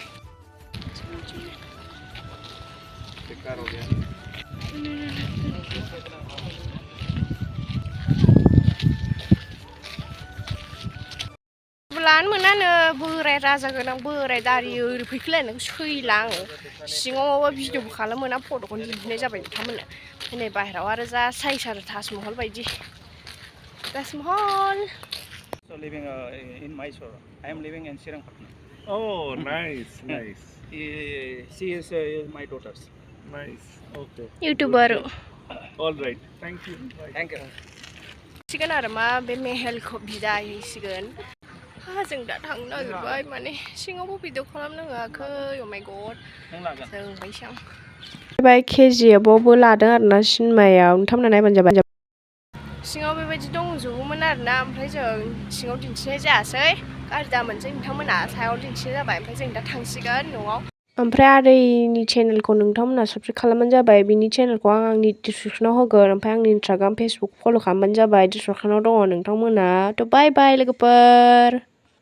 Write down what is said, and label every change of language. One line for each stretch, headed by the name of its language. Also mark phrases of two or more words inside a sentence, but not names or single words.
Bodo: लानो मोनानो बोराय राजा गोनां बोराय दारि ओरै फैखोलायनायखौ सैला आङो सिङाव माबा भिडिअबो खालामनो मोना फट'खौनो दिन्थिनाय जाबाय नोंथांमोननो नै बाहेरायाव आरो जा साइज आरो ताजमहल बायदि ताजमहल
English: So living in Mysore. I am living in Srirangpatna. Oh, nice, nice, She is my daughters. nice. Okay. युट्युबर All right. Thank you. Bye. Thank you.
Bodo: सिगोन आरो मा बे मेहेलखौ बिदाय हैसिगोन जों दा थांनो नागिरबाय माने सिङावबो भिडिअ खालामनो होआखै अ माय गड जों बैसां KGF-आवबो लादों आरोना सिनेमायाव नोंथांमोना नायबानो जाबाय सिङाव बेबायदि दंजोबोमोन आरोना ओमफ्राय जों सिङाव दिन्थिनाय जायासै गाज्रि दामोनसै नोंथांमोना सायाव दिन्थिनाय जाबाय ओमफ्राय जों दा थांसिगोन न'आव ओमफ्राय आदैनि चेनेलखौ नोंथांमोना साबस्क्राइब खालामबानो जाबाय बिनि चेनेलखौ आं आंनि डिसक्रिपसनाव होगोन ओमफ्राय आंनि इन्सटाग्राम फेसबुक फल' खालामबानो जाबाय डिसक्रिपसनाव दङ नोंथांमोना थ'
English: bye bye
Bodo: लोगोफोर